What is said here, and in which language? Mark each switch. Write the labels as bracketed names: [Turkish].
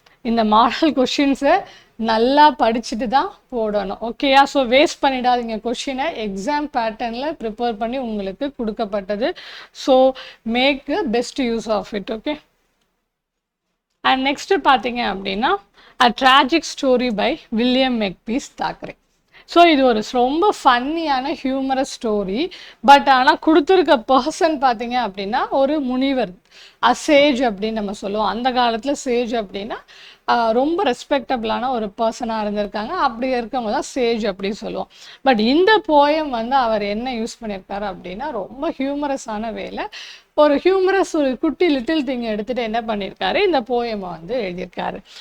[Tamil] இந்த மாடல் கொஷின்ஸை நல்லா படிச்சுட்டு தான் போடணும். ஓகேயா? ஸோ வேஸ்ட் பண்ணிடாதீங்க கொஷினை. எக்ஸாம் பேட்டர்னில் ப்ரிப்பேர் பண்ணி உங்களுக்கு கொடுக்கப்பட்டது. [English] So make the best use of it. Okay. [Tamil] And next பார்த்தீங்க அப்படின்னா A Tragic Story by William Makepeace Thackeray. So இது ஒரு ரொம்ப ஃபன்னியான ஹியூமரஸ் ஸ்டோரி. பட் ஆனால் கொடுத்துருக்க பர்சன் பார்த்தீங்க அப்படின்னா ஒரு முனிவர், சேஜ் அப்படின்னு நம்ம சொல்லுவோம். அந்த காலத்தில் சேஜ் அப்படின்னா ரொம்ப ரெஸ்பெக்டபிளான ஒரு பர்சனாக இருந்திருக்காங்க. அப்படி இருக்கவங்க தான் சேஜ் அப்படின்னு சொல்லுவோம். பட் இந்த போயம் வந்து அவர் என்ன யூஸ் பண்ணியிருக்காரு அப்படின்னா ரொம்ப ஹியூமரஸான வேலை, ஒரு ஹியூமரஸ் ஒரு குட்டி லிட்டில் திங் எடுத்துகிட்டு என்ன பண்ணியிருக்காரு, இந்த போயமை வந்து எழுதியிருக்காரு.